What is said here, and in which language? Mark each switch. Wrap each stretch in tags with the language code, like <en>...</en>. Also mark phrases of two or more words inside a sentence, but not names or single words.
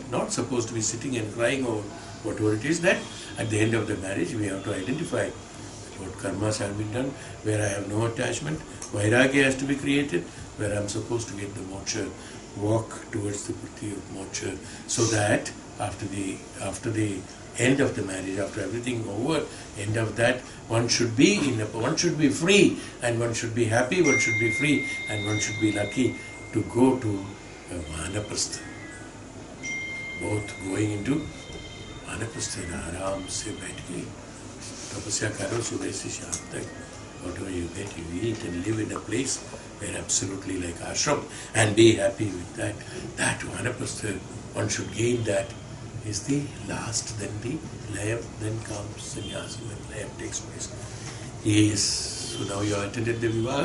<en>Not supposed to be sitting and crying over whatever it is that at the end of the marriage we have to identify what karmas have been done, where I have no attachment, vairagya has to be created, where I am supposed to get the moksha, walk towards the priti of moksha, so that after the end of the marriage, after everything over, end of that, one should be free, and one should be happy, one should be free, and one should be lucky to go to Vanaprastha. Both going into Vanaprastha and</en> <hi>आराम से बैठ के तपस्या करो सुबह से शाम तक,</hi> <en>whatever you get, you eat and live in a place where absolutely like ashram and be happy with that. That Vanaprastha, one should gain that. Is the last, then the layam, then comes sannyasa, when layam takes place. Yes, so now you have attended the Vivaha.</en>